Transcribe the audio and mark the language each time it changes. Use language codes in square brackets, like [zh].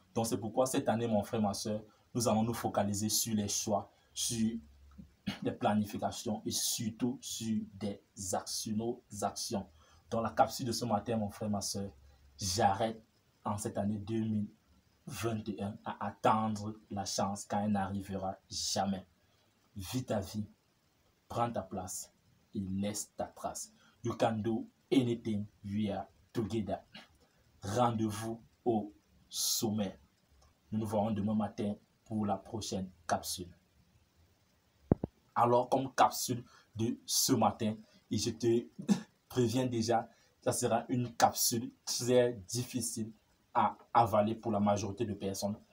[fr] Donc, c'est pourquoi cette année, mon frère, ma soeur, nous allons nous focaliser sur les choix, sur des planifications et surtout sur nos actions. Dans la capsule de ce matin, mon frère, ma soeur, j'arrête en cette année 2021 à attendre la chance quand elle n'arrivera jamais. Vis ta vie, prends ta place et laisse ta trace. [en] You can do anything, we are together. [fr] Rendez-vous au sommet. Nous nous verrons demain matin pour la prochaine capsule. Alors, comme capsule de ce matin, et je te préviens déjà, ça sera une capsule très difficile à avaler pour la majorité de personnes.